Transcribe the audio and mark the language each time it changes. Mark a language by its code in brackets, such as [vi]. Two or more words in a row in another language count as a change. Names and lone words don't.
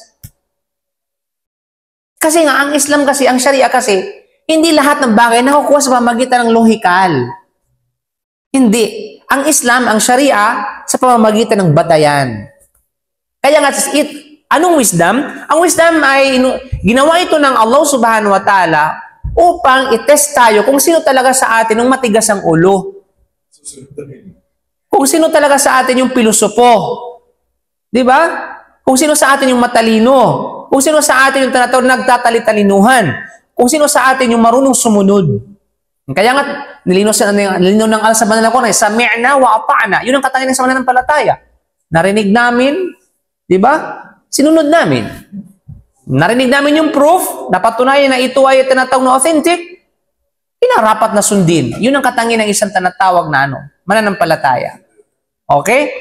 [tl] Kasi nga ang Islam kasi, ang Sharia kasi, hindi lahat ng bagay nakukuha sa pamamagitan ng lohikal. Hindi. Ang Islam, ang Sharia, sa pamamagitan ng batayan. Kaya nga, anong wisdom? Ang wisdom ay ginawa ito ng Allah [ar] سبحانه وتعالى [tl] upang itest tayo kung sino talaga sa atin yung matigas ang ulo. Kung sino talaga sa atin yung pilosopo. Di ba? Kung sino sa atin yung matalino. Kung sino sa atin yung tinatawag nagtatali-talinuhan. Kung sino sa atin yung marunong sumunod. Kaya nga, nilinaw ng Allah sa banal na Quran, [ar] سمعنا وأطعنا. [tl] Yun ang katangian sa mananampalataya. Narinig namin, di ba? Sinunod namin. Narinig namin yung proof, napatunayan na ito ay tinatawag na authentic, inarapat na sundin. Yun ang katangian ng isang tinatawag na mananampalataya. Okay?